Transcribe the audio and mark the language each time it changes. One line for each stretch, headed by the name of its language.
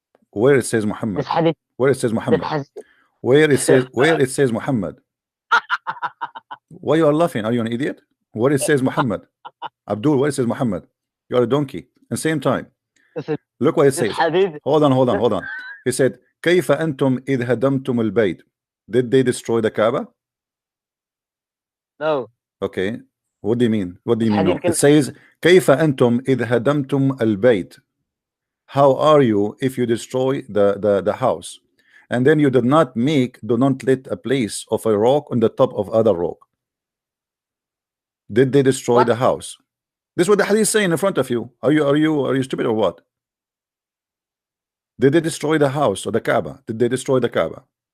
English: Where it says Muhammad? This Hadith. Where it says Muhammad? Where it says Muhammad? Why you are laughing? Are you an idiot? Where it says Muhammad? Abdul, where it says Muhammad? You are a donkey. At the same time, look what it says. Hold on. He said,
Arabic: كيف أنتم إذ هدمتم البيت?
English: Did they destroy the Kaaba? No. Okay. What do you mean? What do you mean? No? It says,
Arabic: كيف أنتم إذ هدمتم البيت?
English: How are you if you destroy the house? And then you do not let a place of a rock on the top of other rock. Did they destroy the house? This is what the hadith is saying in front of you. Are you stupid or what? Did they destroy the house or the Kaaba? Did they destroy the Kaaba?